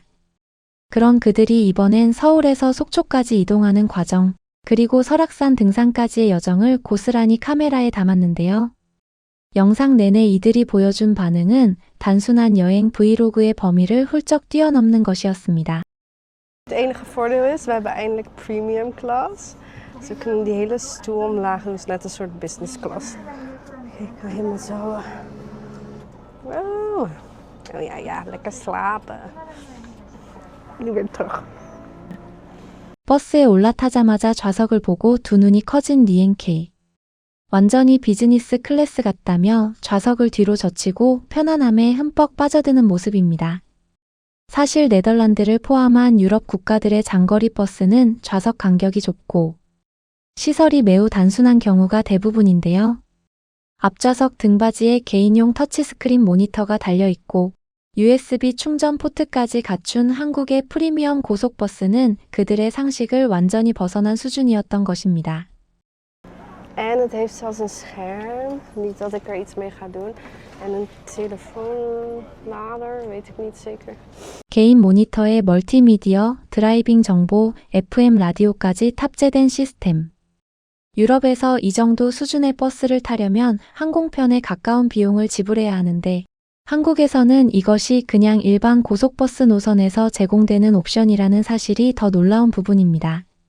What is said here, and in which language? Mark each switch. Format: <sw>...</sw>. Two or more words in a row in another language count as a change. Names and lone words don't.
<ko>그런 그들이 이번엔 서울에서 속초까지 이동하는 과정, 그리고 설악산 등산까지의 여정을 고스란히 카메라에 담았는데요. 영상 내내 이들이 보여준 반응은 단순한 여행 브이로그의 범위를 훌쩍 뛰어넘는 것이었습니다.</ko> <nl>Het enige voordeel is, we hebben eindelijk</nl> <en>premium class.</en> <nl>Dus we kunnen die hele stoel omlaag doen, dus net een soort</nl> <en>business class.</en> <nl>Kijk, ik ga helemaal zo. Wow. Oh ja, lekker slapen. Nu weer terug.</nl> <ko>버스에 올라타자마자 좌석을 보고 두 눈이 커진 니엔케. 완전히</ko> <en>business class</en> <ko>같다며 좌석을 뒤로 젖히고 편안함에 흠뻑 빠져드는 모습입니다. 사실 네덜란드를 포함한 유럽 국가들의 장거리 버스는 좌석 간격이 좁고 시설이 매우 단순한 경우가 대부분인데요. 앞좌석 등받이에 개인용 터치스크린 모니터가 달려있고 USB 충전 포트까지 갖춘 한국의 프리미엄 고속버스는 그들의 상식을 완전히 벗어난 수준이었던 것입니다.</ko> <nl>En het heeft zelfs een scherm, niet dat ik er iets mee ga doen. En een telefoonlader, weet ik niet zeker.</nl> <ko>개인 모니터에 멀티미디어, 드라이빙 정보, FM 라디오까지 탑재된 시스템. 유럽에서 이 정도 수준의 버스를 타려면 항공편에 가까운 비용을 지불해야 하는데 한국에서는 이것이 그냥 일반 고속버스 노선에서 제공되는 옵션이라는 사실이 더 놀라운 부분입니다.</ko>